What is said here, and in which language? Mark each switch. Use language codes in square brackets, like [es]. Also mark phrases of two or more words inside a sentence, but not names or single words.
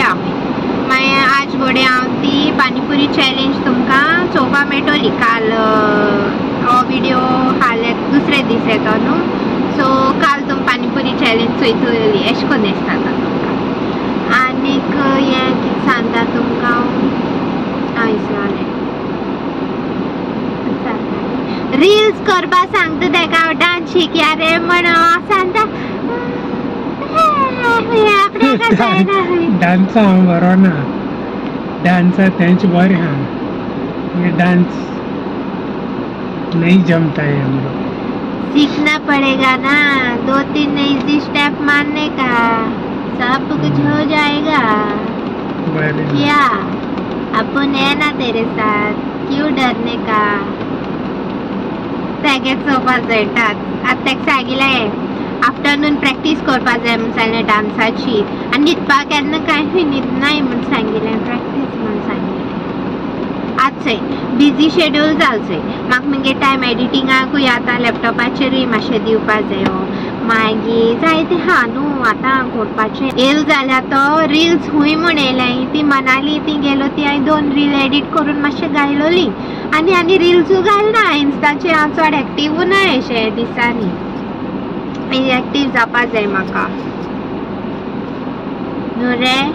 [kok] आमी मागीर आज गोडे हांव ती पानीपुरी चॅलेंज तुमकां चोवपा मेळटली काल हो विडियो हाले दुसरे दीस येतो न्हू सो काल तुम पानीपुरी चॅलेंज चोयतली अशें करून दिसता तुमकां आनीक हें कितें सांगता तुमकां हांव विसरलें रील्स करपा सांगता तेका हांव डान्स शिकया रे म्हणून सांगता डान्सा हांव बरो ना डान्सा तेंच बरें आहा [hi] डांस नहीं जमता है हमको सीखना पड़ेगा ना 2-3 इजी स्टेप मारने का सब कुछ हो जाएगा क्या अपन है ना तेरे साथ क्यों डरने का [kok] तेगेच चोवपाक जळटात आतां तेका सांगिल्लें [en] afternoon practice [kok] करपाक जाय म्हूण सांगलें डान्साची आनी न्हिदपाक केन्ना कांय न्हिदनाय म्हूण सांगिल्लें प्रॅक्टीस म्हूण सांगिल्लें आजचें [en] busy schedule [kok] जावचें म्हाका मगे टायम एडिटिंगाकूय आतां लॅपटॉपाचेरूय मातशें दिवपा जायो मागीर जायतें आहा न्हू आतां करपाचें येयलो जाल्यार तो रिल्स हूंय म्हूण येयलें ती मनाली ती गेलो ती हांवें 2 रील एडीट करून मातशें घायलोली आनी रिल्सूय घालना इन्स्टाचेर हांव चड एक्टीवूय ना अशें दिसांनी एक्टीव जावपा जाय म्हाका न्हू रे